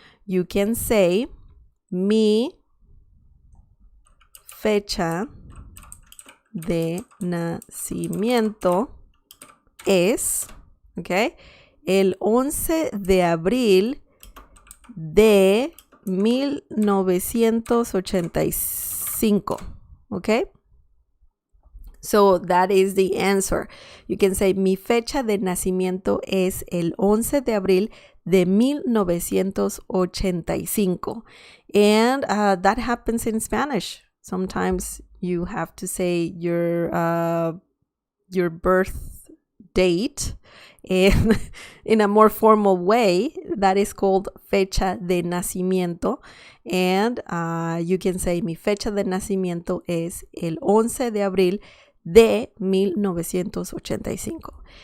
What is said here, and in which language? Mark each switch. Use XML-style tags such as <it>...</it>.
<en>You can say,</en> <es>mi fecha de nacimiento es, okay, el 11 de abril de 1985, okay?</es> <en>So that is the answer. You can say,</en> <es>mi fecha de nacimiento es el 11 de abril de 1985.</es> <en>And that happens in Spanish. Sometimes you have to say your birth date in a more formal way. That is called</en> <es>fecha de nacimiento.</es> <en>And you can say,</en> <es>mi fecha de nacimiento es el 11 de abril de 1985.</es>